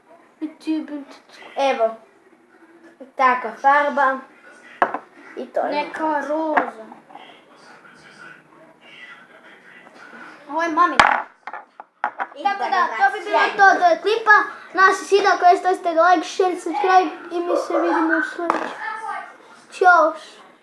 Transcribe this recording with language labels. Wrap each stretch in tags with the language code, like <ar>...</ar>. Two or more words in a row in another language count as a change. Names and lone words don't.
<hr>Evo. Takva farba. I to je. Neka roza. Ovo je mami. Tako da, to bi bilo to do klipa. Nas se svidao, ako jeste, ostavite</hr> <en>like, share, subscribe</en> <hr>i mi se vidimo u sljedećem. Ćao!</hr>